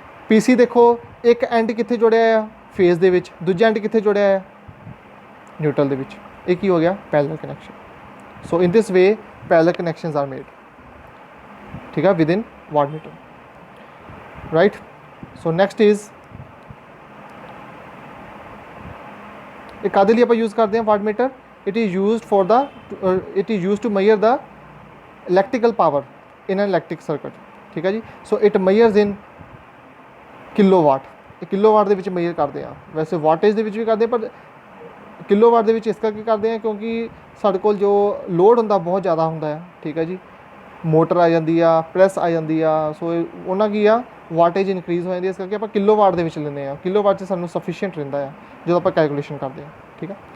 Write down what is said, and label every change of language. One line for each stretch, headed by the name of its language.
Punjabi: PC ਦੇਖੋ ਇੱਕ and ਕਿੱਥੇ ਜੁੜਿਆ ਆ, ਫੇਜ਼ ਦੇ ਵਿੱਚ, ਦੂਜਾ ਐਂਡ ਕਿੱਥੇ ਜੁੜਿਆ ਆ, ਨਿਊਟਰਲ ਦੇ ਵਿੱਚ। ਇਹ ਕੀ ਹੋ ਗਿਆ? Parallel connection.
English: so in this way parallel connections are made,
Hindi: ठीक है,
English: With in wattmeter, right. So next is
Hindi: एक कादे लिए आप यूज़ करते हैं wattmeter?
English: it is used for the, it is used to measure the electrical power in an electric circuit,
Hindi: ठीक है जी।
English: so it measures in kilowatt,
Punjabi: kilowatt ਦੇ ਵਿੱਚ major ਕਰਦੇ ਆ। ਵੈਸੇ ਵਾਟੇਜ ਦੇ ਵਿੱਚ ਵੀ ਕਰਦੇ ਪਰ ਕਿਲੋਵਾਟ ਦੇ ਵਿੱਚ ਇਸ ਕਰਕੇ ਕਰਦੇ ਆ ਕਿਉਂਕਿ ਸਾਡੇ ਕੋਲ ਜੋ ਲੋਡ ਹੁੰਦਾ ਬਹੁਤ ਜ਼ਿਆਦਾ ਹੁੰਦਾ ਆ, ਠੀਕ ਹੈ ਜੀ। ਮੋਟਰ ਆ ਜਾਂਦੀ ਆ, ਪ੍ਰੈਸ ਆ ਜਾਂਦੀ ਆ, ਸੋ ਉਹਨਾਂ ਕੀ ਆ ਵਾਟੇਜ ਇਨਕਰੀਜ਼ ਹੋ ਜਾਂਦੀ ਹੈ, ਇਸ ਕਰਕੇ ਆਪਾਂ ਕਿਲੋਵਾਟ ਦੇ ਵਿੱਚ ਲੈਂਦੇ ਆ। ਕਿਲੋਵਾਟ 'ਚ ਸਾਨੂੰ ਸਫੀਸ਼ੀਐਂਟ ਰਹਿੰਦਾ ਆ ਜਦੋਂ ਆਪਾਂ ਕੈਲਕੂਲੇਸ਼ਨ ਕਰਦੇ ਆ, ਠੀਕ ਆ।